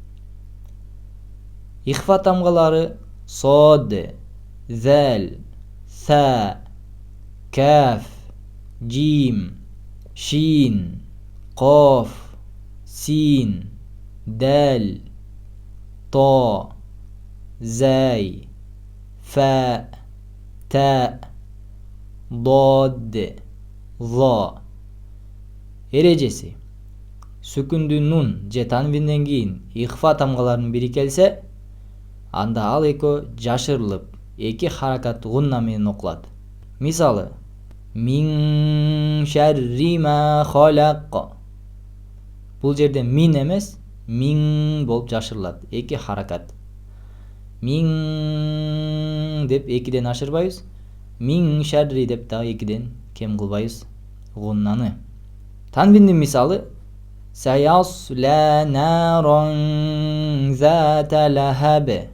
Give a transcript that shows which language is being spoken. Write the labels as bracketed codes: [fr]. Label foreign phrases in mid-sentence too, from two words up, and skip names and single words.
[ky] Ихфа тамгалары сод, зал, са, каф, жим, шин, коф, син, дал, то, зай, фа, та, дод, зо. Эрежеси: сүкүндүү нун же танвинден кийин ихфа тамгаларынын бири келсе, анда ал экөө жашырылып, 2 харакат гунна менен окулат. Мисалы: [ar] من شر ما خلق. [ky] Бул жерде мин эмес, мин болуп жашырылат, 2 харакат. Мин деп 2ден ашырбайбыз, [ar] من شر [ky] деп дагы 2ден кем кылбайбыз гуннаны. [ar] Танвиндин мисалы: سيصلى نارا ذات لهب.